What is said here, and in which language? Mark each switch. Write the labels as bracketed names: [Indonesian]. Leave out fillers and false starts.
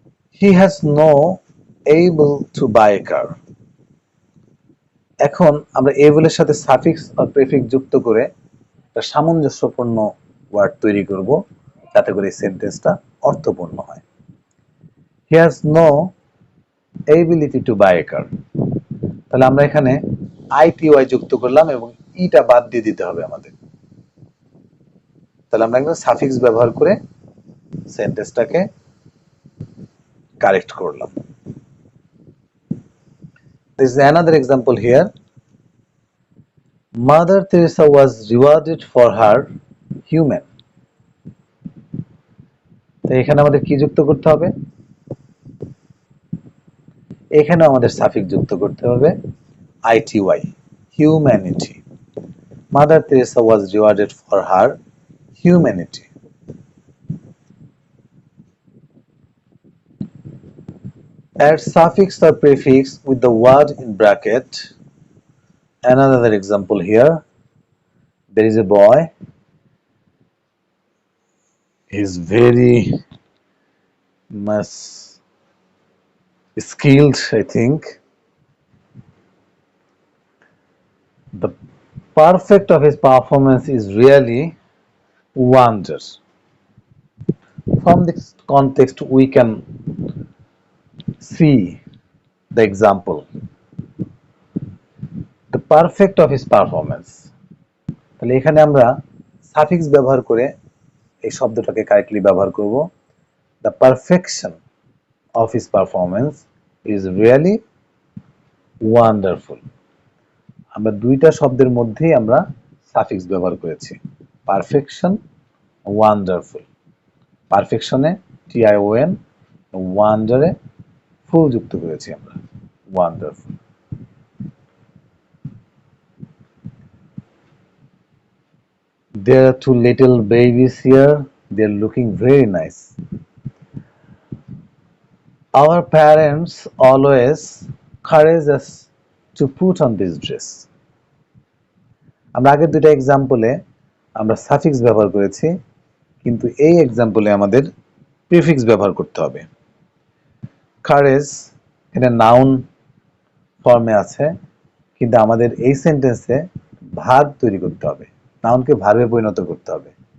[English] He has no able to buy a car. [Bangla] এখন আমরা able এর সাথে suffix or prefix যুক্ত করে একটা সামঞ্জস্যপূর্ণ ওয়ার্ড তৈরি করব যাতে করে এই সেন্টেন্সটা অর্থপূর্ণ হয়। [English] He has no ability to buy a car. [Bangla] তাহলে আমরা এখানে ity যুক্ত করলাম এবং ইটা বাদ দিয়ে দিতে হবে আমাদের। তাহলে আমরা একটা সাফিক্স ব্যবহার করে সেন্টেন্সটাকে কারেক্ট করলাম। [English] This is another example here. Mother Teresa was rewarded for her human. [Bangla] তো এখানে আমাদের কি যুক্ত করতে হবে? এখানেও আমাদের সাফিক্স যুক্ত করতে হবে ity, humanity. [English] Mother Teresa was rewarded for her humanity. Add suffix or prefix with the word in bracket. Another example here. There is a boy. He is very much skilled, I think. The perfect of his performance is really wonder. From this context, we can see the example. The perfect of his performance. [Bangla] তাহলে এখানে আমরা suffix ব্যবহার করে এই শব্দটাকে correctly ব্যবহার করব। [English] The perfection of his performance is really wonderful. [Bangla] আমরা দুইটা শব্দের মধ্যেই আমরা সাফিক্স ব্যবহার করেছি। Perfection, wonderful. পারফেকশনে tion, ওয়ান্ডারে ফুল যুক্ত করেছি আমরা, wonderful. [English] There are two little babies here. They are looking very nice. Our parents always encourage us to put on this dress. [Bangla] আমরা আগের দুটো এক্সাম্পলে আমরা সাফিক্স ব্যবহার করেছি, কিন্তু এই এক্সাম্পলে আমাদের প্রিফিক্স ব্যবহার করতে হবে। কারেজ এটা নাউন ফর্মে আছে, কিন্তু আমাদের এই সেন্টেন্সে ভার্ব তৈরি করতে হবে, নাউনকে ভার্বে পরিণত করতে হবে।